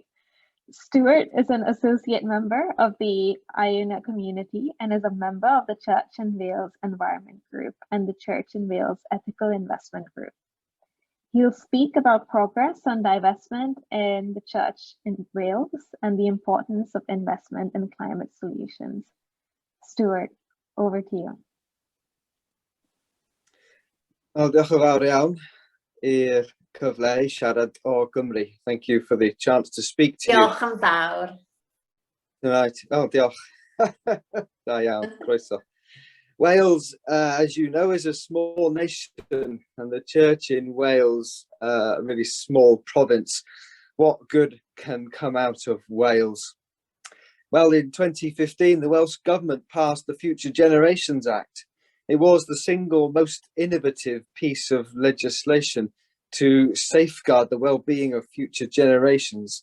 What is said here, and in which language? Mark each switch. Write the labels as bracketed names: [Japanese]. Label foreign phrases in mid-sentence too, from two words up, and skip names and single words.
[English] Stuart is an associate member of the Iona community and is a member of the Church in Wales Environment Group and the Church in Wales Ethical Investment Group. He'll speak about progress on divestment in the Church in Wales and the importance of investment in climate solutions. Stuart, over to you. [Welsh] Wel, diolch yn fawr iawn i'r cyfle I siarad o Gymru. [English] Thank you for the chance to speak to you. [Welsh] Diolch yn fawr. Right. Oh, diolch. Da iawn, croeso. [English] Wales, as you know, is a small nation, and the church in Wales, a really small province. What good can come out of Wales? Well, in 2015, the Welsh government passed the Future Generations Act. It was the single most innovative piece of legislation to safeguard the well-being of future generations.